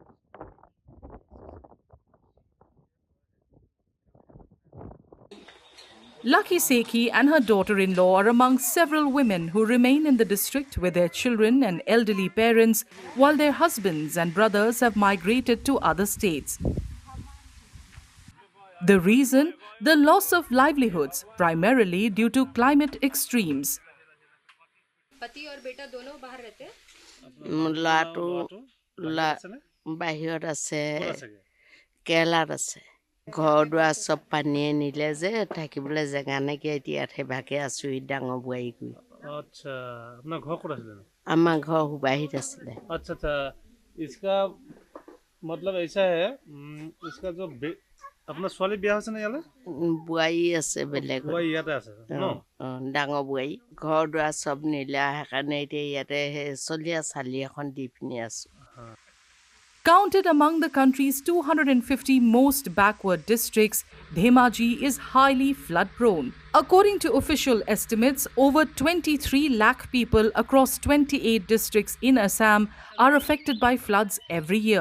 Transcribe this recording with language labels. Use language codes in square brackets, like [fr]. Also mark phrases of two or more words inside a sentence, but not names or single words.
[en] Lucky Sekhi and her daughter-in-law are among several women who remain in the district with their children and elderly parents, while their husbands and brothers have migrated to other states. The reason? The loss of livelihoods, primarily due to climate extremes. [hi] पति और बेटा दोनों बाहर रहते हैं? [as] ল'ৰাটো বাহিৰত আছে, কেৰেলাত আছে। ঘৰ দুৱাৰ চব পানীয়ে নিলে যে থাকিবলৈ জেগা নাইকিয়া, এতিয়া সেইভাগে আছোঁ ডাঙৰ বোৱাৰী কৰি। [hi] अच्छा, अपना घर कौन है? [as] আমাৰ ঘৰ হুবাহীত আছিলে। [hi] अच्छा अच्छा, इसका मतलब ऐसा है, इसका जो अपना [as] ছোৱালী বিয়া হৈছে নে ইয়ালে? বোৱাৰী আছে বেলেগ। বোৱাৰী ইয়াতে আছে ন? ডাঙৰ বোৱাৰী। ঘৰ দুৱাৰ চব নিলে, সেইকাৰণে এতিয়া ইয়াতে চলীয়া চালি এখন দি পিনি আছোঁ। [en] Counted among the country's 250 most backward districts, Dhemaji is highly flood-prone. According to official estimates, over 23 lakh people across 28 districts in Assam are affected by floods every year.